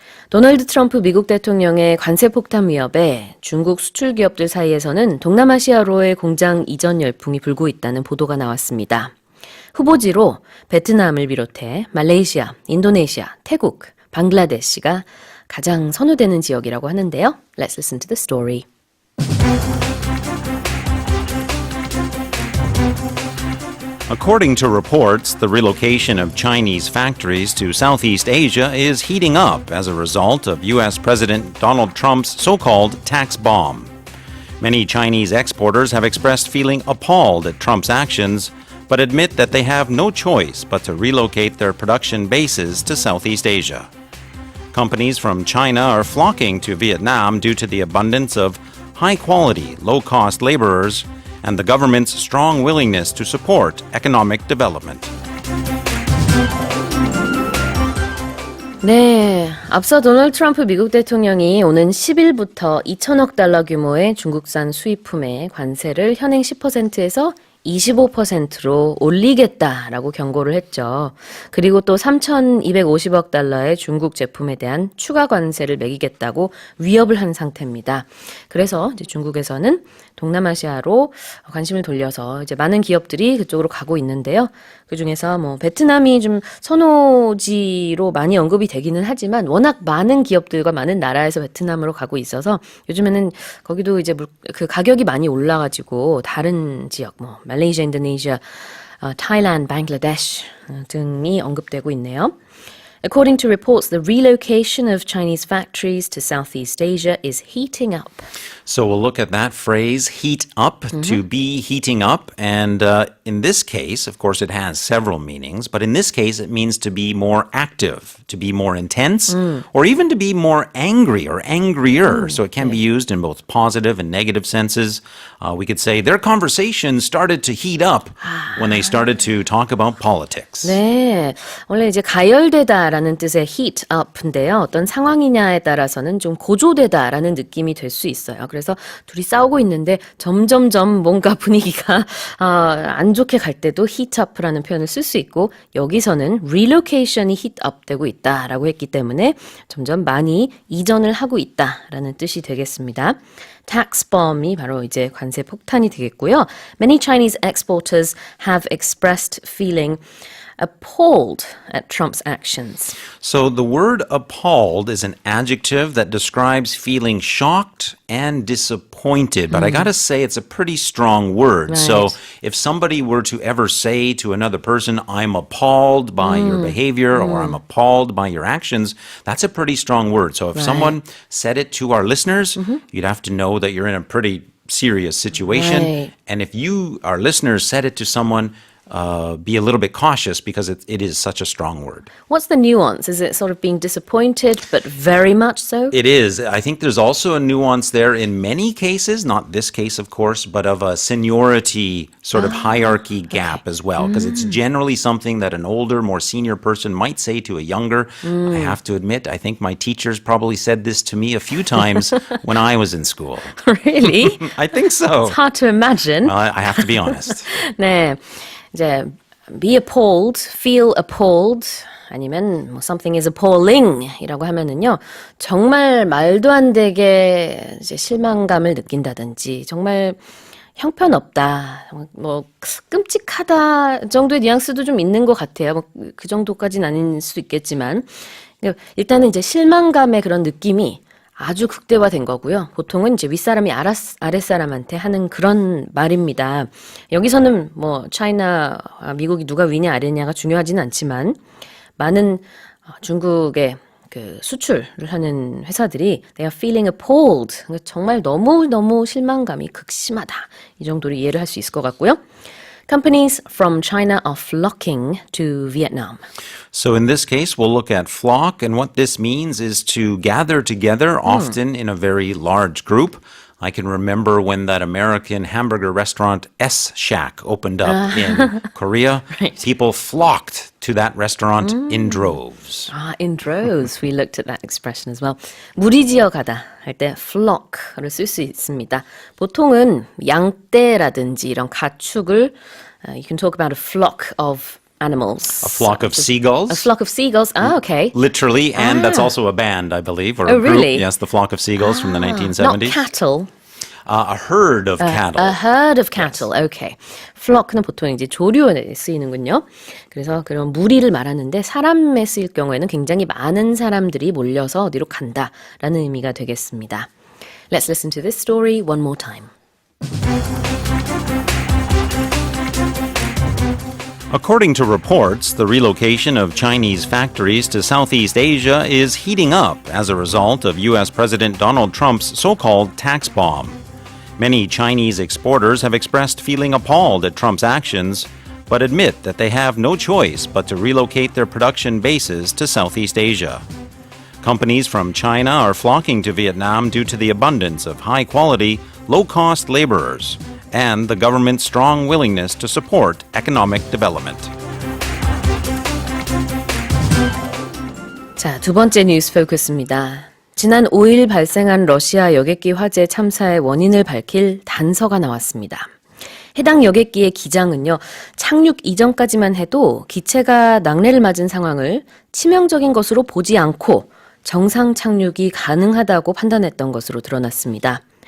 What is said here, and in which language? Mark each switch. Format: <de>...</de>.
<ko>도널드 트럼프 미국 대통령의 관세 폭탄 위협에 중국 수출 기업들 사이에서는 동남아시아로의 공장 이전 열풍이 불고 있다는 보도가 나왔습니다. 후보지로 베트남을 비롯해 말레이시아, 인도네시아, 태국, 방글라데시가 가장 선호되는 지역이라고 하는데요.</ko> <en>Let's listen to the story. According to reports, the relocation of Chinese factories to Southeast Asia is heating up as a result of U.S. President Donald Trump's so-called tax bomb. Many Chinese exporters have expressed feeling appalled at Trump's actions, but admit that they have no choice but to relocate their production bases to Southeast Asia. Companies from China are flocking to Vietnam due to the abundance of high-quality, low-cost laborers and the government's strong willingness to support economic development.</en> <ko>네, 앞서 도널드 트럼프 미국 대통령이 오는 10일부터 2천억 달러 규모의 중국산 수입품의 관세를 현행 10%에서 25%로 올리겠다라고 경고를 했죠. 그리고 또 3,250억 달러의 중국 제품에 대한 추가 관세를 매기겠다고 위협을 한 상태입니다. 그래서 이제 중국에서는 동남아시아로 관심을 돌려서 이제 많은 기업들이 그쪽으로 가고 있는데요. 그 중에서 뭐 베트남이 좀 선호지로 많이 언급이 되기는 하지만 워낙 많은 기업들과 많은 나라에서 베트남으로 가고 있어서 요즘에는 거기도 이제 그 가격이 많이 올라가지고 다른 지역 뭐 말레이시아, 인도네시아, 타일란드, 방글라데시 등이 언급되고 있네요.</ko> <en>According to reports, the relocation of Chinese factories to Southeast Asia is heating up. So we'll look at that phrase, heat up, to be heating up. And in this case, of course, it has several meanings. But in this case, it means to be more active, to be more intense, or even to be more angry or angrier. So it can be used in both positive and negative senses. We could say their conversation started to heat up when they started to talk about politics.</en> <ko>네, 원래 이제 가열되다라는 뜻의 heat up인데요. 어떤 상황이냐에 따라서는 좀 고조되다라는 느낌이 될 수 있어요. 그래서 둘이 싸우고 있는데 점점점 뭔가 분위기가 안 좋게 갈 때도 heat up라는 표현을 쓸 수 있고 여기서는 relocation이 heat up 되고 있다라고 했기 때문에 점점 많이 이전을 하고 있다라는 뜻이 되겠습니다. tax bomb이 바로 이제 관세 폭탄이 되겠고요.</ko> <en>Many Chinese exporters have expressed feeling appalled at Trump's actions. So the word appalled is an adjective that describes feeling shocked and disappointed. But I gotta say, it's a pretty strong word. Right. So if somebody were to ever say to another person, I'm appalled by your behavior or I'm appalled by your actions, that's a pretty strong word. So if someone said it to our listeners, you'd have to know that you're in a pretty serious situation. Right. And if you, our listeners, said it to someone, be a little bit cautious because it is such a strong word. What's the nuance? Is it sort of being disappointed, but very much so? It is. I think there's also a nuance there in many cases, not this case, of course, but of a seniority sort of hierarchy gap as well, because it's generally something that an older, more senior person might say to a younger. I have to admit, I think my teachers probably said this to me a few times when I was in school. Really? I think so. It's hard to imagine. I have to be honest.</en> <ko>네, 이제 be appalled, feel appalled, 아니면 뭐</ko> <en>something is appalling</en> <ko>이라고 하면은요, 정말 말도 안 되게 이제 실망감을 느낀다든지, 정말 형편없다, 뭐 끔찍하다 정도의 뉘앙스도 좀 있는 것 같아요. 뭐 그 정도까지는 아닐 수도 있겠지만, 일단은 이제 실망감의 그런 느낌이 아주 극대화된 거고요. 보통은 이제 윗사람이 아랫사람한테 하는 그런 말입니다. 여기서는 뭐 차이나 미국이 누가 위냐 아래냐가 중요하진 않지만 많은 중국의 그 수출을 하는 회사들이</ko> <en>they are feeling appalled.</en> <ko>정말 너무 실망감이 극심하다. 이 정도로 이해를 할 수 있을 것 같고요.</ko> <en>Companies from China are flocking to Vietnam. So in this case, we'll look at flock, and what this means is to gather together, often in a very large group. I can remember when that American hamburger restaurant S Shack opened up in Korea. Right. People flocked to that restaurant in droves. In droves. We looked at that expression as well.</en> <ko>무리지어 가다 할 때 flock를 쓸 수 있습니다. 보통은 양떼라든지 이런 가축을</ko> <en>you can talk about a flock of animals? A flock of seagulls. A flock of seagulls. Ah, okay. Literally, and that's also a band, I believe, or a Oh, group. really? Yes, the flock of seagulls from the Not 1970s. cattle. A herd of cattle. A herd of cattle. Okay.</en> <ko>flock는 보통 이제 조류에 쓰이는군요. 그래서 그런 무리를 말하는데 사람에 쓰일 경우에는 굉장히 많은 사람들이 몰려서 어디로 간다라는 의미가 되겠습니다.</ko> <en>Let's listen to this story one more time. According to reports, the relocation of Chinese factories to Southeast Asia is heating up as a result of U.S. President Donald Trump's so-called tax bomb. Many Chinese exporters have expressed feeling appalled at Trump's actions, but admit that they have no choice but to relocate their production bases to Southeast Asia. Companies from China are flocking to Vietnam due to the abundance of high-quality, low-cost laborers and the government's strong willingness to support economic development.</en> <ko>자, 두 번째 뉴스 포커스입니다. 지난 5일 발생한 러시아 여객기 화재 참사의 원인을 밝힐 단서가 나왔습니다. 해당 여객기의 기장은요, 착륙 이전까지만 해도 기체가 낙뢰를 맞은 상황을 치명적인 것으로 보지 않고 정상 착륙이 가능하다고 판단했던 것으로 드러났습니다.</ko>